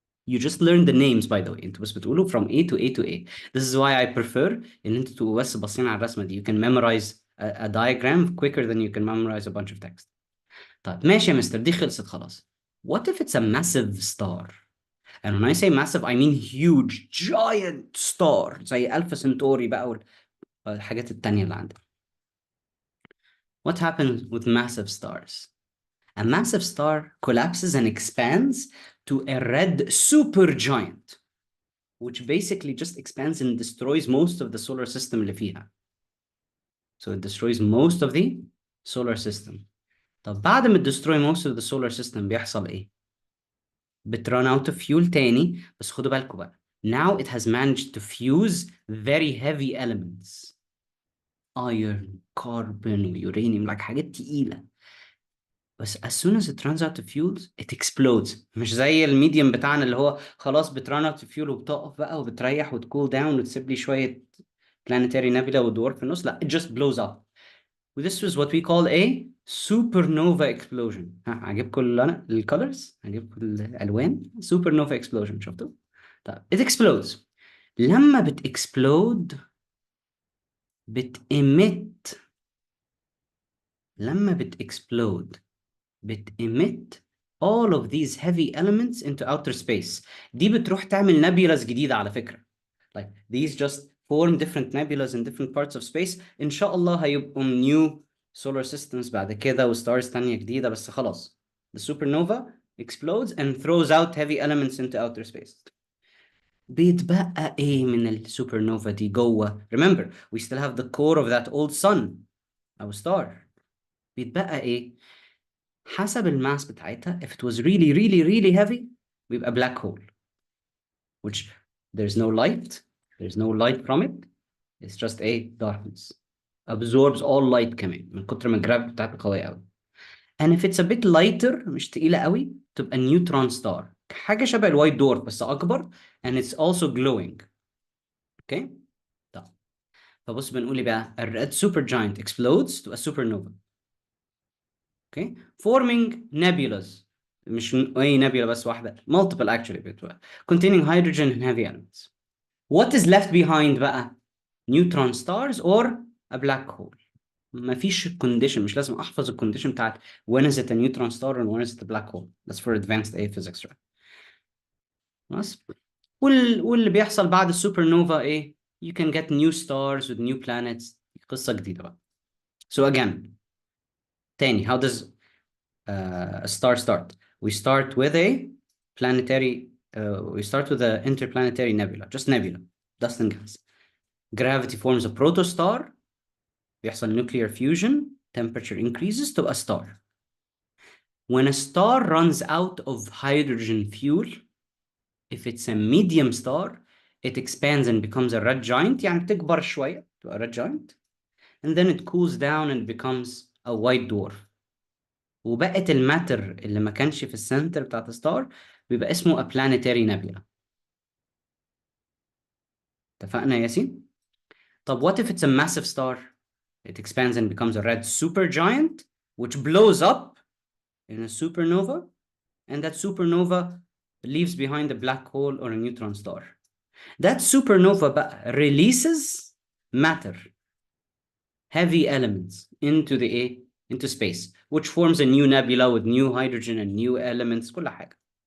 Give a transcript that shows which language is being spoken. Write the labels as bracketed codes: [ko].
[en] You just learned the names, by the way. [ar] انتوا بس بتقولوا [en] from A to A to A. This is why I prefer [ar] ان انتوا تبقوا بس باصين على الرسمة دي. [en] You can memorize a diagram quicker than you can memorize a bunch of text. [ar] طيب ماشي يا مستر, دي خلصت خلاص. [en] What if it's a massive star? And when I say massive, I mean huge, giant star. [ar] زي ألفا سنتوري بقى والحاجات التانية اللي عندنا. [en] What happens with massive stars? A massive star collapses and expands to a red supergiant, which basically just expands and destroys most of the solar system [ar] اللي فيها. [en] So it destroys most of the solar system. [ar] طب بعد ما [en] destroy most of the solar system [ar] بيحصل ايه؟ بترun out of fuel تاني, بس خدوا بالكم بقى. [en] Now it has managed to fuse very heavy elements. Iron, carbon, uranium, like [ar] حاجات تقيلة. [en] بس as soon as it runs out of fuels, it explodes. [ar] مش زي الميديم بتاعنا اللي هو خلاص بترun out of fuel وبتقف بقى وبتريح وتكول داون وتسيب لي شوية planetary nebula ودور في النص. لا, [en] it just blows up. This is what we call a supernova explosion. [ar] ها, عجبكم الcolors؟ عجبكم الألوان؟ supernova explosion, شفتوا؟ طيب, [en] it explodes. [ar] لما بتexplode بتemit. [en] لما بتexplode بتemit all of these heavy elements into outer space. [ar] دي بتروح تعمل نبيلز جديدة على فكرة. [en] Like these just form different nebulas in different parts of space. [ar] إن شاء الله هيبقوا [en] new solar systems [ar] بعد كده وستارز تانية جديدة, بس خلاص. [en] The supernova explodes and throws out heavy elements into outer space. [ar] بيتبقى ايه من السوبرنوفا دي جوه؟ [en] Remember, we still have the core of that old sun, our star. [ar] بيتبقى ايه؟ حسب الماس بتاعتها. [en] If it was really really really heavy بيبقى black hole, which there's no light from it. It's just darkness. Absorbs all light [ar] كمان من كتر ما الجرافيتي بتاعتها قوية قوي. [en] And if it's a bit lighter, [ar] مش تقيلة قوي, تبقى [en] neutron star. [ar] حاجة شبه الوايت دورف بس أكبر, [en] and it's also glowing. Okay? [ar] طب فبص بنقول ايه بقى? [en] A red supergiant explodes to a supernova. Okay? Forming nebulas. [ar] مش أي nebula بس واحدة. [en] Multiple actually. Containing hydrogen and heavy elements. What is left behind بقى? Neutron stars or a black hole. [ar] مفيش condition, مش لازم أحفظ الcondition بتاعت [en] when is it a neutron star and when is it a black hole. That's for advanced physics, right? [ar] بس واللي بيحصل بعد السوبرنوفا ايه؟ [en] You can get new stars with new planets. [ar] قصة جديدة بقى. [en] So again, تاني, how does a star start? We start with a planetary, we start with an interplanetary nebula, just nebula, dust and gas. Gravity forms a protostar, بيحصل nuclear fusion, temperature increases to a star. When a star runs out of hydrogen fuel, if it's a medium star, it expands and becomes a red giant, [ar] يعني بتكبر شوية [en] to a red giant, and then it cools down and becomes a white dwarf. [ar] وبقت الماتر اللي ما كانش في السنتر بتاعت الستار بيبقى اسمه a planetary nebula. اتفقنا يا ياسين؟ [en] طب what if it's a massive star? It expands and becomes a red supergiant, which blows up in a supernova, and that supernova leaves behind a black hole or a neutron star. That supernova بقى releases matter, heavy elements into space, which forms a new nebula with new hydrogen and new elements, [ar] كل حاجة.